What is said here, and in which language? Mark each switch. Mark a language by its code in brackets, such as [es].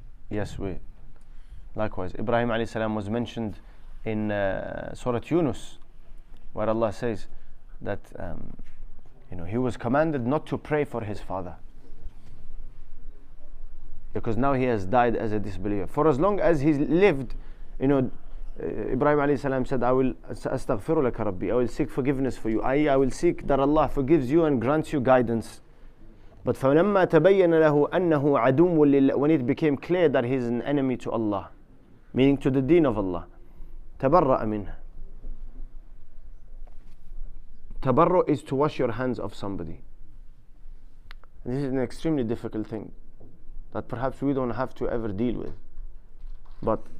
[en] Yes, we. Likewise, Ibrahim alayhi salam was mentioned in Surah Yunus, where Allah says that he was commanded not to pray for his father, because now he has died as a disbeliever. For as long as he lived, Ibrahim alayhi salam said, I will astaghfiru laka rabbi, I will seek forgiveness for you. I will seek that Allah forgives you and grants you guidance. [ar] But فَلَمَّا تَبَيَّنَ لَهُ أَنَّهُ عَدُوٌّ لِلَّهِ. [en] When it became clear that he is an enemy to Allah, meaning to the deen of Allah, [ar] تَبَرَّأَ مِنْهُ. [en] Tabarru is to wash your hands of somebody. This is an extremely difficult thing that perhaps we don't have to ever deal with. But